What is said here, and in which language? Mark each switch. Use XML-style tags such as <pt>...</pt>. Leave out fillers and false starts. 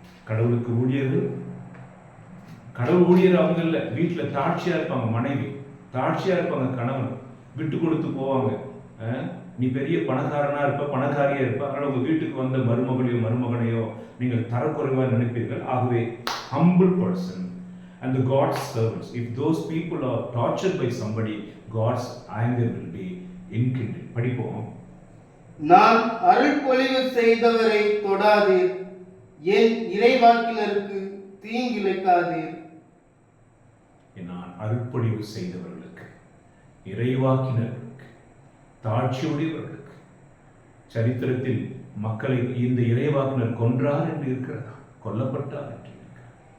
<ta>கடவுளுக்கு ஊழியர்கள், கடவுள் ஊழியர் அவங்க இல்லை, வீட்டில் தாட்சியா இருப்பாங்க மனைவி, தாட்சியா இருப்பாங்க கணவன், விட்டு கொடுத்து போவாங்க. நீ பெரிய பணக்காரனா இருப்ப, பணக்காரியா இருப்ப, அதனால உங்க வீட்டுக்கு வந்த மருமகளையோ மருமகனையோ நீங்கள் தரக்குறைவா நினைப்பீர்கள். ஆகவே</ta> <en>humble person and the God's servants, if those people are tortured by somebody, God's anger will be</en> <ta>என்கின்றேன். படிப்போம். நான் அருள்பொழிவு செய்தவரை தொடாதீர், என் இறைவாக்கினருக்கு தீங்கிழைக்காதீர். நான் அருள்பொழிவு செய்தவர்களுக்கு, இறைவாக்கினர்களுக்கு, தாட்சியுடையவர்களுக்கு, சரித்திரத்தில் மக்களை இந்த இறைவாக்கினர் கொன்றார் என்று இருக்கிறதா, கொல்லப்பட்டார் என்று இருக்கிறார்.</ta>